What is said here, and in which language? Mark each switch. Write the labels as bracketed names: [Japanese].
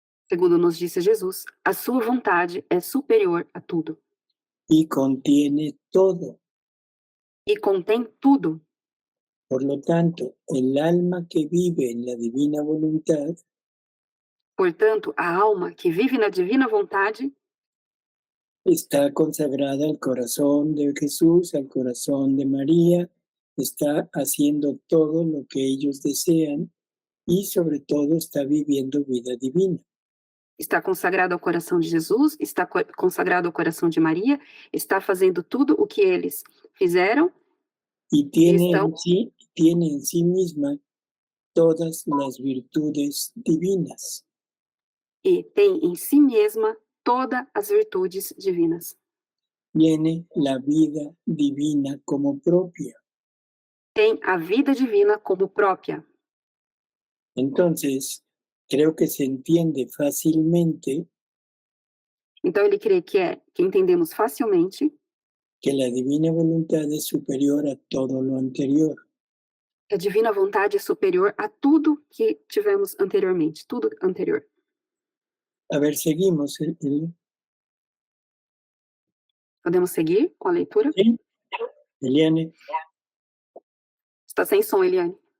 [Portuguese] Segundo nos disse Jesus, a sua vontade é superior a tudo [Spanish] Y contiene todo. [Portuguese] e contém tudo. [Spanish] Por lo tanto, el alma que vive en la divina voluntad [Portuguese] Portanto, a alma que vive na divina vontade [Spanish] está consagrada al corazón de Jesús, al corazón de María, está haciendo todo lo que ellos desean y sobre todo está viviendo vida divina. [Portuguese] está consagrado ao coração de Jesus, está consagrado ao coração de Maria, está fazendo tudo o que eles fizeram [Spanish] Y tiene [Portuguese] estão [Spanish] en sí misma todas las virtudes divinas. [Portuguese] e tem em si mesma todas as virtudes divinas. [Spanish] Tiene la vida divina como propia. [Portuguese] Tem a vida divina como própria. [Spanish] Entonces, creo que se entiende fácilmente [Portuguese] Então ele crê que entendemos facilmente [Spanish] que la divina voluntad es superior a todo lo anterior. [Portuguese] que a divina vontade é superior a tudo que tivemos anteriormente, tudo anterior. [Spanish] A ver, seguimos. [Portuguese] Podemos seguir com a leitura? [Spanish] ¿Sí? Eliane. [Portuguese] Está sem som, Eliane.